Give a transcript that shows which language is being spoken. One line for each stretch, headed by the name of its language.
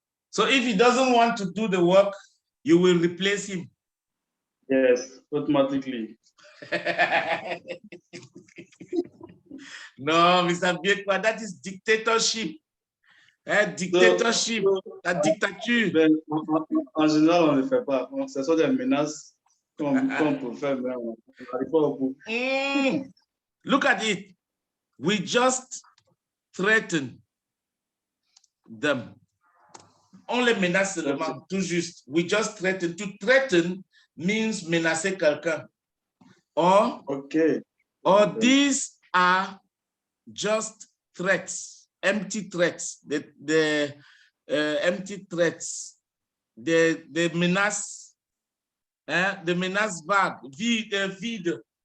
English: So if he doesn't want to do the work, you will replace him. Yes, automatically. No, Mr. Biekoua, that is dictatorship.
French: Dictatorship, la dictature. Ben, en général, on ne le fait pas. Ce sont des menaces qu'on peut faire, mais on n'arrive pas au bout.
English: Look at it. We just threaten them.
French: On les menace seulement, tout juste.
English: We just threaten. To threaten means
French: menacer quelqu'un.
English: Or these are just threats, empty threats. The empty threats. The menace, the
French: menace vague, vide.